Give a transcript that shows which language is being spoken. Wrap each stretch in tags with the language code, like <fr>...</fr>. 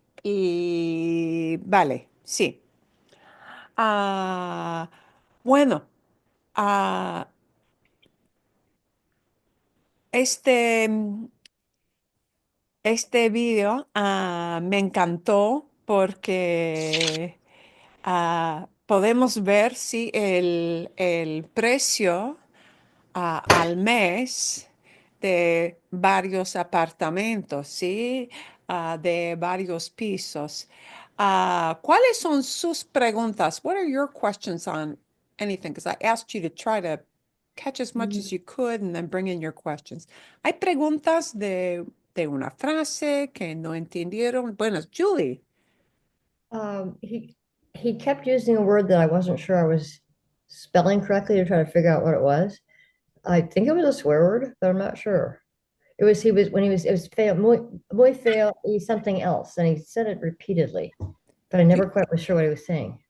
<es>Y vale, sí. Ah, bueno, ah, este, este video me encantó porque podemos ver si el precio al mes de varios apartamentos, ¿sí? De varios pisos. ¿Cuáles son sus preguntas?</es> <en>What are your questions on anything? Because I asked you to try to catch as much as you could and then bring in your questions.</en> <es>¿Hay preguntas de una frase que no entendieron? Buenas, Julie.</es> <en>He kept using a word that I wasn't sure I was spelling correctly to try to figure out what it was. I think it was a swear word, but I'm not sure. He was when he was it was</en> <es>feo, muy feo</es> <en>y something else, and he said it repeatedly, but I never quite was sure what he was saying.</en>